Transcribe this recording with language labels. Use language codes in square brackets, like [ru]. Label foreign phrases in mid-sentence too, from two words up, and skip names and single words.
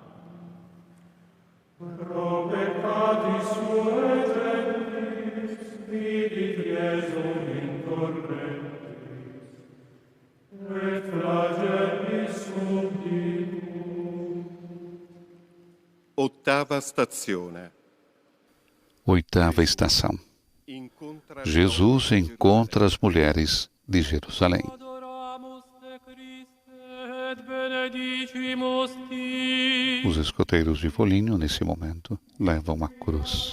[la] Pro peccatis suae gentris, vidit Iesum incorrentis, et flagellis subditus. [it] Ottava stazione. [pt] Oitava estação. Jesus encontra as mulheres de Jerusalém. Os escoteiros de Foligno, nesse momento, levam a cruz.